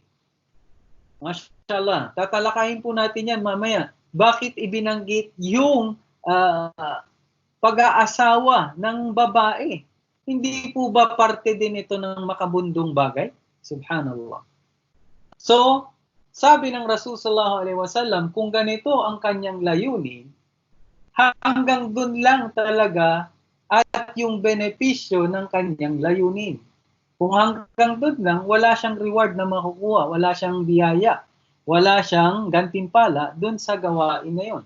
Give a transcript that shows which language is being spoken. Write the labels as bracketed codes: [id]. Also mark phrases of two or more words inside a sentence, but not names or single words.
[tl] Mashallah, tatalakayin po natin yan mamaya. Bakit ibinanggit yung pag-aasawa ng babae? Hindi po ba parte din ito ng makabundong bagay? Subhanallah. So, sabi ng Rasul [ar] صلى الله عليه وسلم, [tl] kung ganito ang kanyang layunin, hanggang dun lang talaga at yung benepisyo ng kanyang layunin. Kung hanggang dun lang, wala siyang reward na makukuha, wala siyang biyaya, wala siyang gantimpala dun sa gawain na yun.